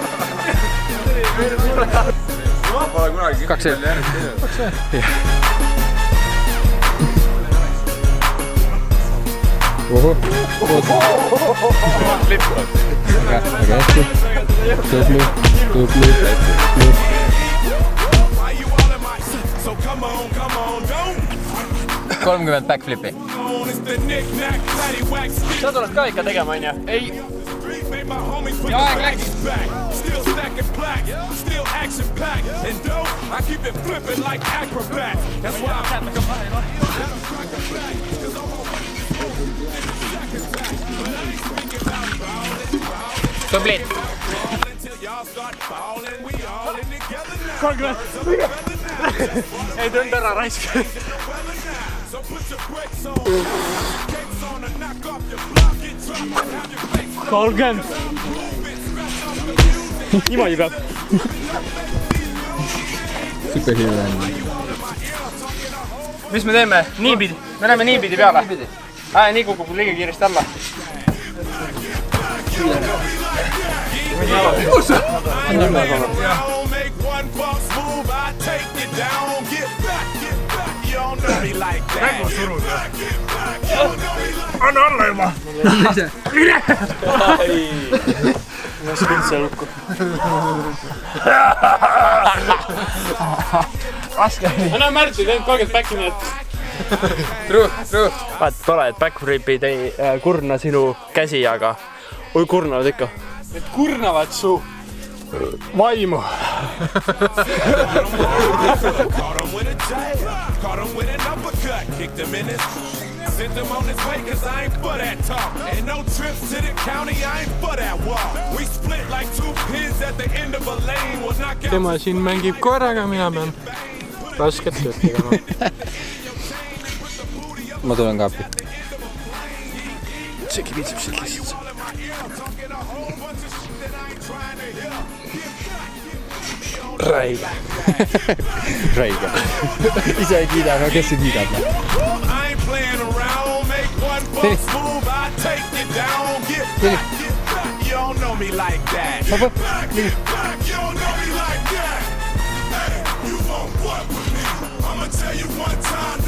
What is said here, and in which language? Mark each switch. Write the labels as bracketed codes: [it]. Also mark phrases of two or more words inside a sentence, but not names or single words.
[et] 63. Pole kunagi 2 ohoh. Väga hästi. Tubli. [en] So come on, don't [et] 30 backflipi. [en] it's the knick-knack, paddywhack, [et] sa tuled ka ikka tegema, onju? Ei. [en] made my homies put the blacks back. Still stacking plaques, still action packed. And dope, I keep it flipping like acrobats. That's why I'm [et] Tubli. [en] until y'all start falling. We all in together now. [et] Ei tund ära raisk. [en] So put your brakes on. Gates on and knock off your block. Get drunk and have your face on. [et] 30. Niimoodi peab. [en] Superhero. [et] Mis me teeme? Niipidi. Me läheme niipidi peale. Nii kukub liiga kiiresti alla. [en] Make one false move, I take you down. Get back, you don't know me like that. [et] Anna alla juba. Ma spin seal lukku. Anna Märtsi, teed 30 back'i nii, et [en] True. [et] vaat tore, et backflipid ei kurna sinu käsi, aga oi kurnavad ikka. Need kurnavad su vaimu. [en] Caught him with a jab, caught him with an uppercut, kicked him in his. Sent him on his way cause I ain't for that talk. Ain't no trips to the county, I ain't for that walk. We split like two pins at the end of a lane. We'll knock out. [et] Tema siin mängib korraga, mina pean rasket tööd tegema. Ma tulen ka appi. Segi piitseb siit lihtsalt. Räige. Räige. Ise ei kiida, aga kes ei kiidab? [en] I ain't playing around, make one false move, I take you down. Get back, you don't know me like that. Get back, you don't know me like that. Hey, you want what with me? I'ma tell you one time.